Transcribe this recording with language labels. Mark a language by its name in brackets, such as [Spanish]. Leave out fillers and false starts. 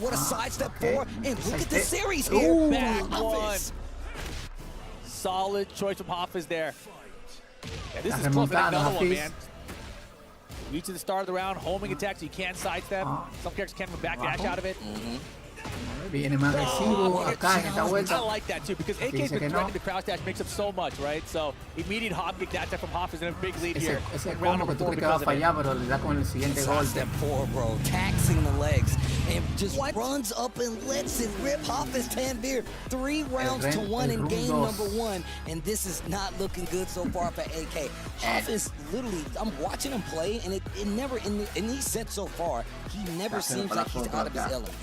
[English] What a sidestep for, and look at the series here. Bad one. Solid choice from Hafiz there. Yeah, this is close to another one, man. Reaching the start of the round, homing attack, so you can't sidestep. Some characters can't even back dash out of it. [Spanish] Viene más agresivo acá en esta vuelta. [English] I like that too, because AK's been threatening the crouch dash, makes up so much, right? So immediate hop kick that from Hafiz and a big lead here. [Spanish] Ese combo que tú crees que va a fallar, pero le da con el siguiente golpe. [English] Step 4, bro, taxing the legs, and just runs up and lets it rip Hafiz Tanvir. 3 rounds to 1 in game number 1, and this is not looking good so far for AK. Hafiz, literally, I'm watching him play, and it never, in these sets so far, he never seems like he's out of his element.